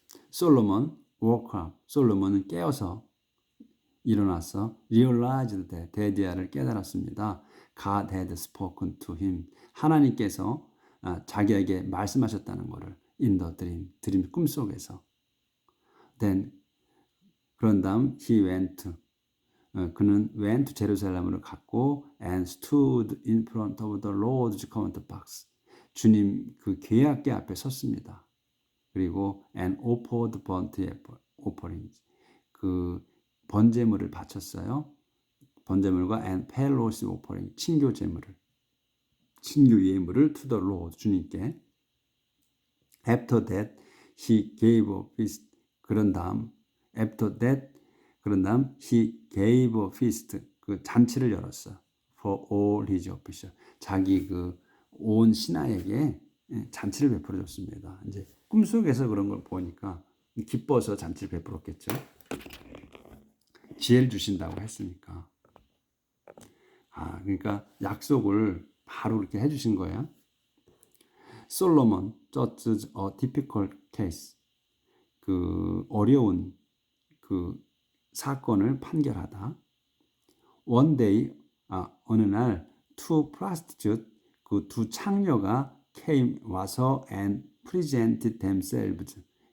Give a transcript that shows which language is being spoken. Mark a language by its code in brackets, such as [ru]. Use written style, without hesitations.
[en] 솔로몬 woke up. [ko] 솔로몬은 깨어서 일어나서 [en] realized that [ko] 데디아를 깨달았습니다. [en] God had spoken to him. [ko] 하나님께서 자기에게 말씀하셨다는 것을 [en] in the dream [ko] 꿈속에서. [en] Then [ko] 그런 다음 [en] he went. 그는 went [ko] 제루살렘으로 갔고 [en] and stood in front of the Lord's covenant box. [ko] 주님 그 계약궤 앞에 섰습니다. 그리고 [en] and offered burnt offerings. [ko] 그 번제물을 바쳤어요. 번제물과 [en] and fellowship offering, [ko] 친교 제물을, 친교 예물을 [en] to the Lord, [ko] 주님께. [en] After that, he gave a feast. [ko] 그런 다음, [en] after that, 그런 다음, he gave a feast. [ko] 그 잔치를 열었어. [en] For all his officials. [ko] 자기 그 온 신하에게 잔치를 베풀어 줬습니다. 이제 꿈속에서 그런 걸 보니까 기뻐서 잔치를 베풀었겠죠. 지혜를 주신다고 했으니까. 그러니까 약속을 바로 이렇게 해주신 거예요. [en] 솔로몬, judges a difficult case. [ko] 그 어려운 그 사건을 판결하다. [en] One day, [ko] 어느 날, [en] two prostitutes, [ko] 그 두 창녀가 [en] came [ko] 와서 [en] and presented themselves.